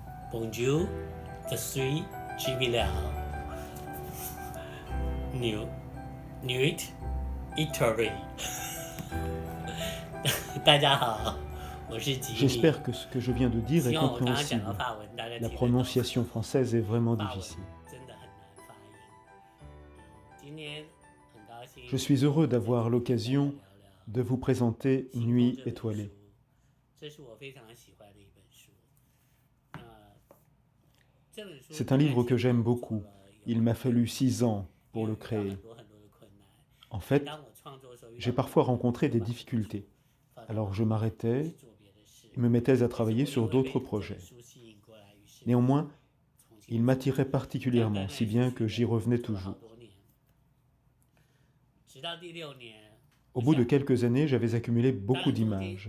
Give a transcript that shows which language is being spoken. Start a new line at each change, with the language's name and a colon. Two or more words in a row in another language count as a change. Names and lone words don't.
French: Bonjour, je suis Jibilao. Nuit Italy.
Chinese: 大家好，我是吉米。
French: J'espère que ce que je viens de dire est
Chinese: 希望我刚刚讲
French: compréhensible.
Chinese: 到法文，大家
French: La
Chinese: 听得懂。
French: prononciation française est vraiment
Chinese: 法文
French: difficile.
Chinese: 真的很难发音。今天很高兴
French: Je suis heureux d'avoir
Chinese: 跟大家
French: l'occasion
Chinese: 聊聊
French: de vous présenter
Chinese: 星空
French: Nuit
Chinese: 这本
French: étoilée.
Chinese: 书，这是我非常喜欢的一本书。这本书
French: C'est un livre que j'aime beaucoup. Il m'a fallu 6 ans pour le
Chinese: 遇到
French: créer.
Chinese: 很多很多的困难。
French: En fait,
Chinese: 当我创作的时候，遇到
French: j'ai parfois rencontré des difficultés. Alors je m'arrêtais et me mettais à travailler sur d'autres projets. Néanmoins, il m'attirait particulièrement, si bien que j'y revenais toujours. Au bout de quelques années, j'avais accumulé beaucoup d'images.